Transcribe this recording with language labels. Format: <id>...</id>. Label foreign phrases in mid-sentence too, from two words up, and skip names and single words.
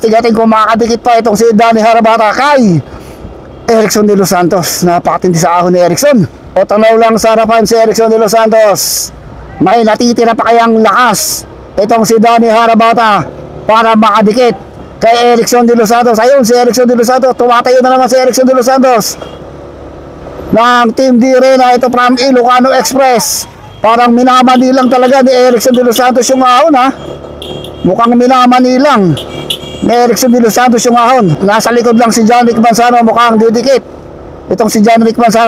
<tl>Tigatin kung makakadikit pa itong si Danny Harabata kay Erickson de los Santos. Napakatindi sa ahon ni Erickson. O tanaw lang sa harapan si Erickson de los Santos. May natitira pa kayang lakas itong si Danny Harabata para makadikit kay Erickson de los Santos. Ayun si Erickson de los Santos. Tumatayo na naman si Erickson de los Santos ng Team D Reyna. Ito from Ilocano Express. Parang minamanilang talaga ni Erickson de los Santos yung ahon, ha. Mukhang minamanilang ni Erickson de los Santos yung ahon. Nasa likod lang si John Rick Manzano. Mukhang didikit itong si John Rick Manzano.</tl>